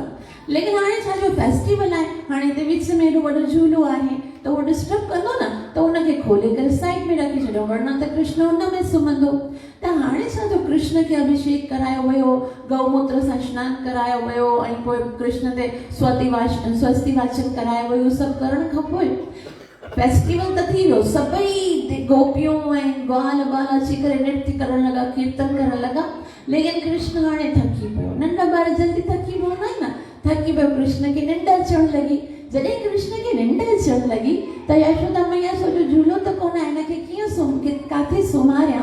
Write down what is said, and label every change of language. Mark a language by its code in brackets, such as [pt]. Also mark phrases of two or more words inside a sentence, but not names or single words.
[sd] लेकिन हाणे छा जो फेस्टिवल आहे, हाणे हिते विच में एॾो वॾो झूलो आहे, त उहो डिस्टर्ब कंदो न, त उनखे खोले करे साइड में रखी छॾियो, वरना त कृष्ण उन में सुम्हंदो। त हाणे छा जो कृष्ण खे अभिषेक करायो वियो, गौमूत्र सां सनानु करायो वियो, ऐं पोइ कृष्ण ते स्वस्ति वाचन करायो वियो, सभु करण खां पोइ फेस्टिवल त थी वियो, सभई गोपियूं ऐं ग्वाल बाल अची करे नृत्य करण लॻा, कीर्तन करण लॻा। लेकिन कृष्ण हाणे थकी पियो, नंढा ॿार जल्दी थकी पवंदा आहिनि न, थकी पियो, कृष्ण खे निंड अचण लॻी। जॾहिं कृष्ण खे निंड अचण लॻी त यशोदा मैया सोचियो झूलो त कोन आहे, हिनखे कीअं काथे सुम्हारियां।